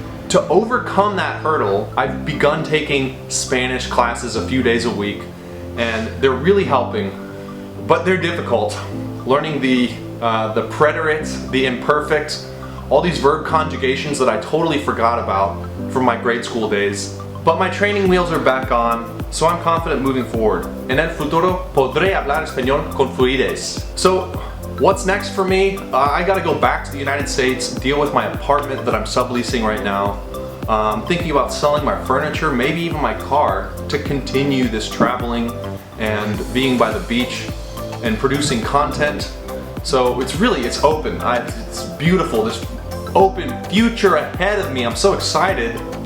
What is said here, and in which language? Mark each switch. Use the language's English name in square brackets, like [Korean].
[English] To overcome that hurdle, I've begun taking Spanish classes a few days a week, and they're really helping, but they're difficult. Learning the preterite, the imperfect, all these verb conjugations that I totally forgot about from my grade school days. But my training wheels are back on, so I'm confident moving forward. [Spanish] En el futuro podré hablar español con fluidez. [English] So, what's next for me? I gotta go back to the United States, deal with my apartment that I'm subleasing right now. I'm thinking about selling my furniture, maybe even my car, to continue this traveling and being by the beach and producing content. So it's open. It's beautiful, this open future ahead of me. I'm so excited.